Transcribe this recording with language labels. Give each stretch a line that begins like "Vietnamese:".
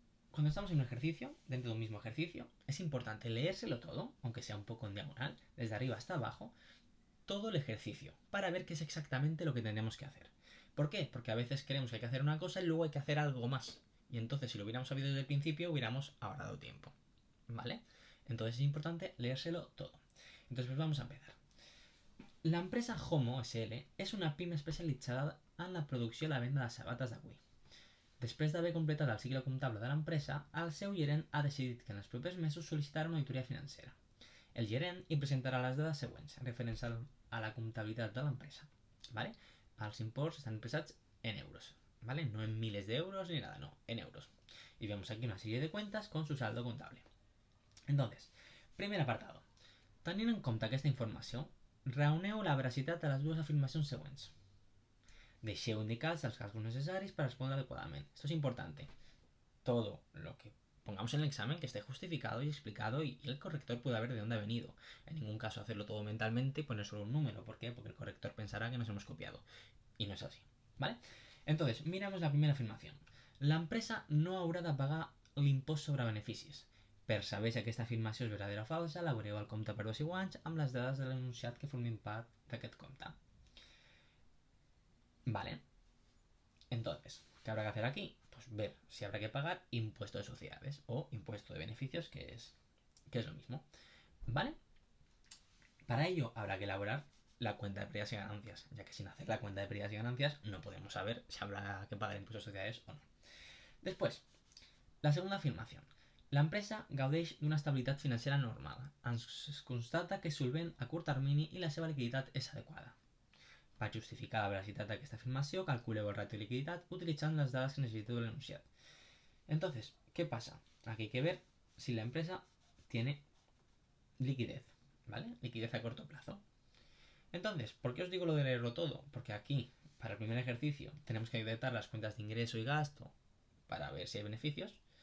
Spanish: Cuando estamos en un ejercicio, dentro de un mismo ejercicio, es importante leérselo todo, aunque sea un poco en diagonal, desde arriba hasta abajo, todo el ejercicio, para ver qué es exactamente lo que tenemos que hacer. ¿Por qué? Porque a veces creemos que hay que hacer una cosa y luego hay que hacer algo más. Y entonces, si lo hubiéramos sabido desde el principio, hubiéramos ahorrado tiempo. ¿Vale? Entonces es importante leérselo todo. Entonces, pues vamos a empezar.
Catalan: La empresa Homo SL és una pime especialitzada en la producció i la venda de sabates d'avui. Després d'haver completat el cicle comptable de l'empresa, el seu gerent ha decidit que en els propers mesos sol·licitarà una auditoria financera. El gerent hi presentarà les dades següents referents a la comptabilitat de l'empresa. ¿Vale? Els imports estan expressats en euros. ¿Vale?
Spanish: No en miles de euros ni nada, no, en euros. Y vemos aquí una serie de cuentas con su saldo contable. Entonces, primer apartado.
Catalan: Tenint en compte aquesta informació, reuneu la veracitat de les dues afirmacions següents. Deixeu indicats els casos necessaris
Spanish: para responder adecuadamente. Esto es importante. Todo lo que pongamos en el examen que esté justificado y explicado y el corrector pueda ver de dónde ha venido. En ningún caso hacerlo todo mentalmente y poner solo un número. ¿Por qué? Porque el corrector pensará que nos hemos copiado. Y no es así. ¿Vale? Entonces, miramos la primera afirmación.
Catalan: La empresa no haurà de pagar l'impost sobre beneficis. Per saber si aquesta afirmació és verdadera o falsa, elaboreu el compte per 2 i anys amb les dades de l'enunciat que formin part d'aquest compte.
Spanish: Vale. Entonces, ¿qué habrá que hacer aquí? Pues ver si habrá que pagar impuesto de sociedades o impuesto de beneficios, que es lo mismo. ¿Vale? Para ello habrá que elaborar la cuenta de pérdidas y ganancias, ya que sin hacer la cuenta de pérdidas y ganancias no podemos saber si habrá que pagar impuestos de sociedades o no. Después, la segunda afirmación.
Catalan: La empresa gaudeix d'una estabilitat financera normal. Ens constata que és solvent a curt termini i la seva liquiditat és adequada. Per justificar la veracitat d'aquesta afirmació, calculeu el ratio de liquiditat utilitzant les dades que necessiteu de l'enunciat.
Spanish: Entonces, ¿qué pasa? Aquí hay que ver si la empresa tiene liquidez, ¿vale? Liquidez a corto plazo. Entonces, ¿por qué os digo lo de leerlo todo? Porque aquí, para el primer ejercicio, tenemos que detectar las cuentas de ingreso y gasto para ver si hay beneficios.